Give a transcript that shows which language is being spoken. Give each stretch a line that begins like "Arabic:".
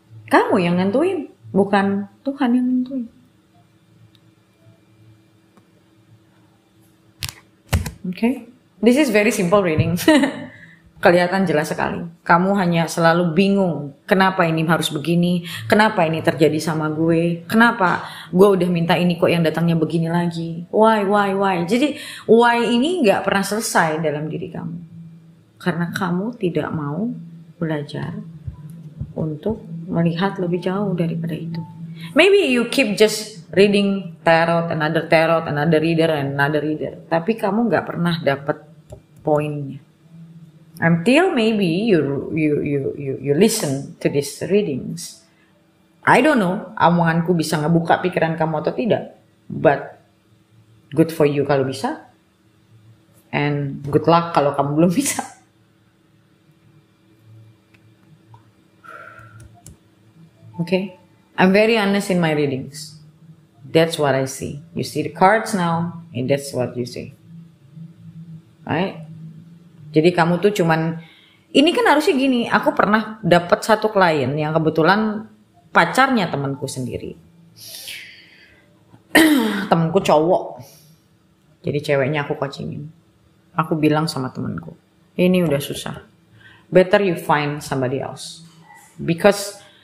Indonesian: Kamu yang nentuin, bukan Tuhan yang nentuin.
English: Okay, this is very simple reading.
Indonesian: Kelihatan jelas sekali. Kamu hanya selalu bingung, kenapa ini harus begini, kenapa ini terjadi sama gue, kenapa gue udah minta ini kok yang datangnya begini lagi.
English: Why?
Indonesian: Jadi why ini nggak pernah selesai dalam diri kamu. Karena kamu tidak mau belajar untuk melihat lebih jauh daripada itu.
English: Maybe you keep just reading tarot, another reader, and another reader.
Indonesian: Tapi kamu nggak pernah dapat poinnya.
English: Until maybe you listen to these readings. I don't know,
Indonesian: omonganku bisa ngebuka pikiran kamu atau tidak.
English: But good for you kalau bisa. And good luck
Indonesian: kalau kamu belum bisa.
English: Okay? I'm very honest in my readings. That's what I see. You see the cards now, and that's what you see. Right?
Indonesian: Jadi kamu tuh cuman, ini kan harusnya gini, aku pernah dapat satu klien yang kebetulan pacarnya temanku sendiri. Temanku cowok. Jadi ceweknya aku coachingin. Aku bilang sama temanku, ini udah susah.
English: Better you find somebody else. Because